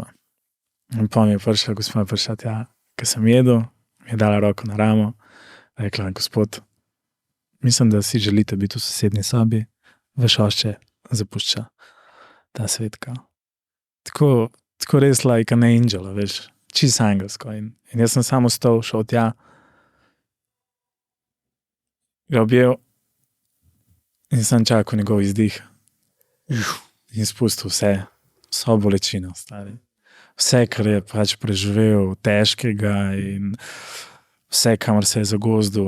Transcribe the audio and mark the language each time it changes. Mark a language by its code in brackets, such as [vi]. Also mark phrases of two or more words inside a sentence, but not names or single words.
[sl] In pa mi je prišla, gospod je prišla tja, ker sem jedel, mi je dala roko na ramo, rekla, gospod, mislim, da si želite biti v sosednji sobi, vaš oče zapušča ta svet, kao. Tako res [en] like an angel, [sl] veš, čisto angelsko. In jaz sem samo stal, šel tja, ga objel in sem čakal njegov izdih. In spustil vso bolečino, stari. Vse, kar je pač preživel, težkega in vse, kamor se je zagozdil.